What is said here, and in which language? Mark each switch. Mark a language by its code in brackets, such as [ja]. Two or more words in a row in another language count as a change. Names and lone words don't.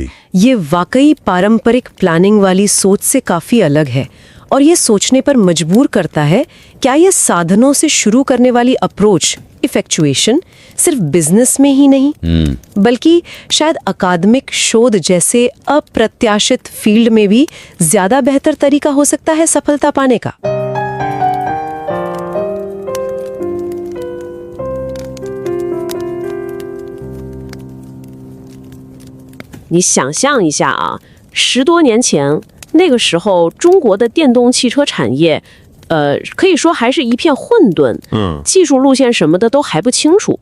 [hi] ये वाकई पारंपरिक प्लानिंग वाली सोच से काफी अलग है और ये सोचने पर मजबूर करता है, क्या ये साधनों से शुरू करने वाली अप्रोच इफेक्चुएशन सिर्फ बिजनेस में ही नहीं बल्कि शायद अकादमिक शोध जैसे अप्रत्याशित फील्ड में भी ज्यादा बेहतर तरीका हो सकता है सफलता पाने का। [zh] 你想象一下啊，10多年前，那个时候中国的电动汽车产业，可以说还是一片混沌，技术路线什么的都还不清楚。